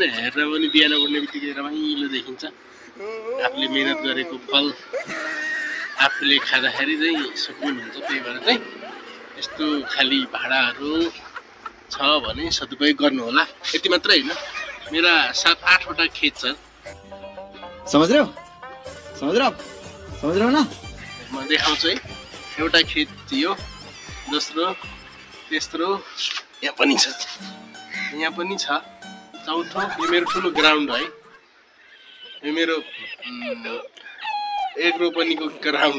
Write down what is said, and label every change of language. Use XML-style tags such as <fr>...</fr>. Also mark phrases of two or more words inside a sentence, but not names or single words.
<ne>हेर्दा पनि बिहान उठ्ने बित्तिकै रमाइलो देखिन्छ। आफूले मेहनत गरेको फल आफूले खाँदाखेरि चाहिँ सुकुन हुन्छ। त्यही भएर चाहिँ यस्तो खाली भाडाहरू छ भने सदुपयोग गर्नु होला। यति मात्र हैन, मेरा 7-8 वटा खेत छ।</ne> <hi>समझ रहे हो ना?</hi> <ne>म देखाउँछु है। एउटा खेत यो, दोस्रो, तेस्रो, यहाँ पनि छ, चौथो। यो मेरो ठुलो ग्राउन्ड है। यो मेरो 1 रोपनीको ग्राउन्ड।</ne>